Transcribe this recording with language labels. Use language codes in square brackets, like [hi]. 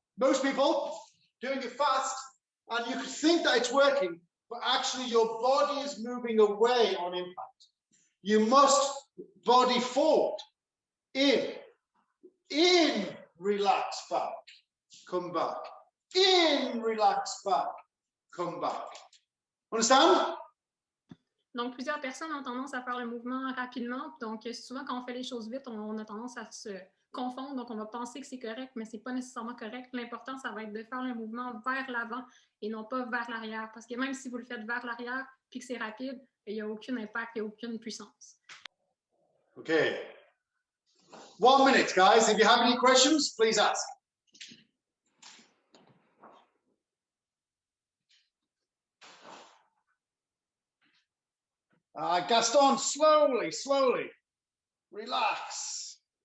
[en] Most people doing it fast, and you could think that it's working, but actually your body is moving away on impact. You must body forward, in, relax back, come back, in, relax back, come back. Understand? [fr] Donc, plusieurs personnes ont tendance à faire le mouvement rapidement. Donc, souvent, quand on fait les choses vite, on a tendance à se confondre. Donc, on va penser que c'est correct, mais ce n'est pas nécessairement correct. L'important, ça va être de faire le mouvement vers l'avant et non pas vers l'arrière. Parce que même si vous le faites vers l'arrière puis que c'est rapide, il n'y a aucun impact, il n'y a aucune puissance. [en] Okay. 1 minute, guys. If you have any questions, please ask. Gaston, slowly. Relax.